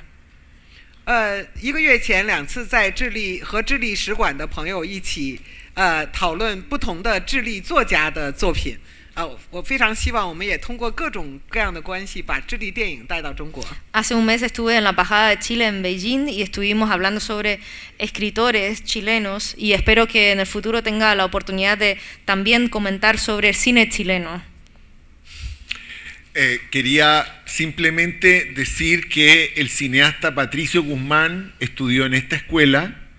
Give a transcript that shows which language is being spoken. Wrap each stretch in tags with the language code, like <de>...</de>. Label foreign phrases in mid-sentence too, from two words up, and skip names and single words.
<zh>1 个月前2次在和智利使馆的朋友一起讨论不同的智利作家的作品。我非常希望我们也通过各种各样的关系把智利电影带到中国。</zh> <es>Hace un mes estuve en la embajada de Chile en Beijing y estuvimos hablando sobre escritores chilenos y espero que en el futuro tenga la oportunidad de también comentar sobre el cine chileno. Quería simplemente decir que el cineasta Patricio Guzmán estudió en esta escuela.</es>